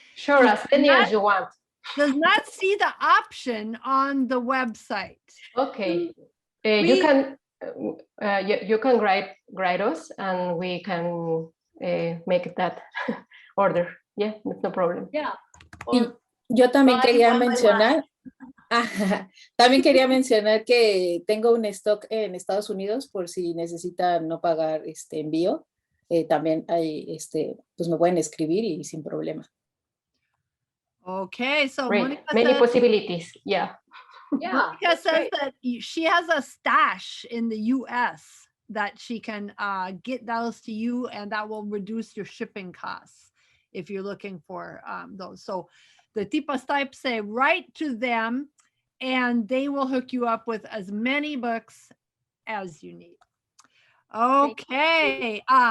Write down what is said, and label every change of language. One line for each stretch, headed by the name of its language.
English: Sure, as many as you want. Does not see the option on the website. Okay, you can write us, and we can make that order. Yeah, no problem. Yeah.
Spanish: Yo también quería mencionar. También quería mencionar que tengo un stock en Estados Unidos por si necesitan no pagar envío. También hay, pues me pueden escribir y sin problema.
English: Okay, so Great. Many possibilities. Yeah. Yeah. Monica says that she has a stash in the US that she can get those to you, and that will reduce your shipping costs if you're looking for those. So the Tipastype say write to them, and they will hook you up with as many books as you need. Okay.